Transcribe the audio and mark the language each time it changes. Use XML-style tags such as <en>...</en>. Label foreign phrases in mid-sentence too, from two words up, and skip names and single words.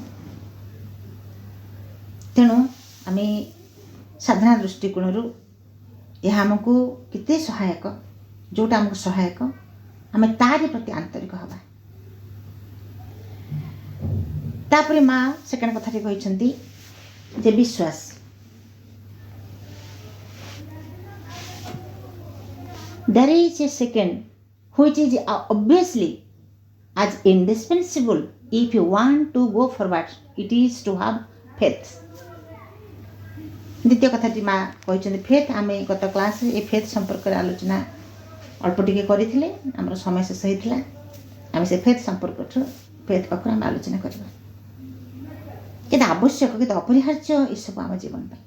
<or>ତେଣୁ ଆମେ ସାଧାରଣ ଦୃଷ୍ଟିକୋଣରୁ ଏହା ଆମକୁ କେତେ ସହାୟକ, ଯେଉଁଟା ଆମକୁ ସହାୟକ ଆମେ ତାରି ପ୍ରତି ଆନ୍ତରିକ ହେବା। ତାପରେ ମା ସେକେଣ୍ଡ କଥାଟି କହିଛନ୍ତି ଯେ ବିଶ୍ୱାସ।</or> <en>There is a second which is obviously as indispensable if you want to go forward, it is to have faith.</en> <or>ଦ୍ୱିତୀୟ କଥାଟି ମା କହିଛନ୍ତି ଫେଥ୍। ଆମେ ଗତ କ୍ଲାସ୍ରେ ଏ ଫେଥ୍ ସମ୍ପର୍କରେ ଆଲୋଚନା ଅଳ୍ପ ଟିକେ କରିଥିଲେ, ଆମର ସମୟ ଶେଷ ହୋଇଥିଲା। ଆମେ ସେ ଫେଥ୍ ପାଖରୁ ଆମେ ଆଲୋଚନା କରିବା। କେତେ ଆବଶ୍ୟକ, କେତେ ଅପରିହାର୍ଯ୍ୟ ଏସବୁ ଆମ ଜୀବନ ପାଇଁ।</or>